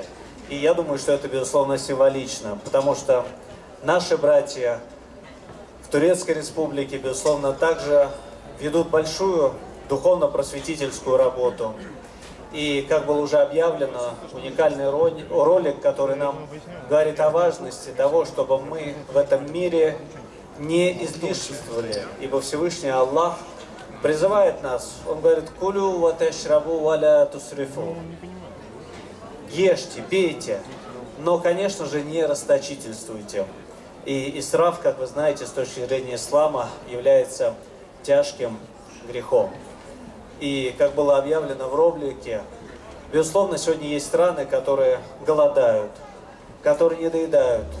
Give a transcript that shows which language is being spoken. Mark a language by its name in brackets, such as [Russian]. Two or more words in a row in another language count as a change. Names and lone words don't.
[Russian] И я думаю, что это, безусловно, символично, потому что наши братья в Турецкой Республике, безусловно, также ведут большую духовно-просветительскую работу. И, как было уже объявлено, уникальный ролик, который нам говорит о важности того, чтобы мы в этом мире не излишествовали, ибо Всевышний Аллах призывает нас, Он говорит: [Arabic] «كلوا واشربوا ولا تسرفوا». [Russian] Ешьте, пейте, но, конечно же, не расточительствуйте. И исраф, как вы знаете, с точки зрения ислама, является тяжким грехом. И, как было объявлено в ролике, безусловно, сегодня есть страны, которые голодают, которые недоедают.